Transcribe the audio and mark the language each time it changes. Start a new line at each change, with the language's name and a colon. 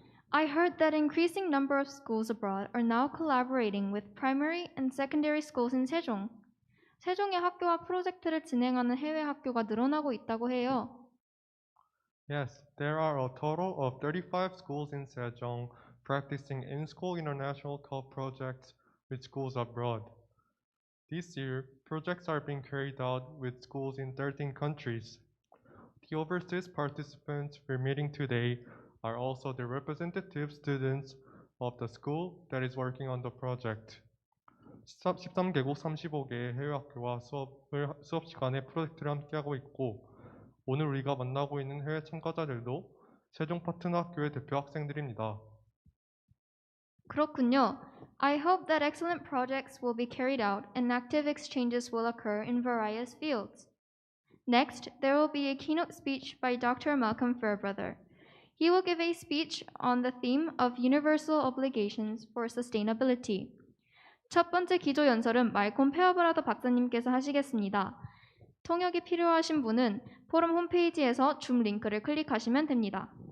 English: I heard that increasing number of schools abroad are now collaborating with primary and secondary schools in Sejong.
Korean: 세종의 학교와 프로젝트를 진행하는 해외 학교가 늘어나고 있다고 해요.
English: Yes, there are a total of 35 schools in Sejong practicing in-school international co-projects with schools abroad. This year, projects are being carried out with schools in 13 countries. The overseas participants we're meeting today are also the representative students of the school that is working on the project.
Korean: 13개국 35개의 해외 학교와 수업 시간에 프로젝트를 함께하고 있고, 오늘 우리가 만나고 있는 해외 참가자들도 세종 파트너 학교의 대표 학생들입니다. 그렇군요.
English: I hope that excellent projects will be carried out and active exchanges will occur in various fields. Next, there will be a keynote speech by Dr. Malcolm Fairbrother. He will give a speech on the theme of universal obligations for sustainability.
Korean: 첫 번째 기조 연설은 말콤 페어브라더 박사님께서 하시겠습니다. 통역이 필요하신 분은 포럼 홈페이지에서 줌 링크를 클릭하시면 됩니다.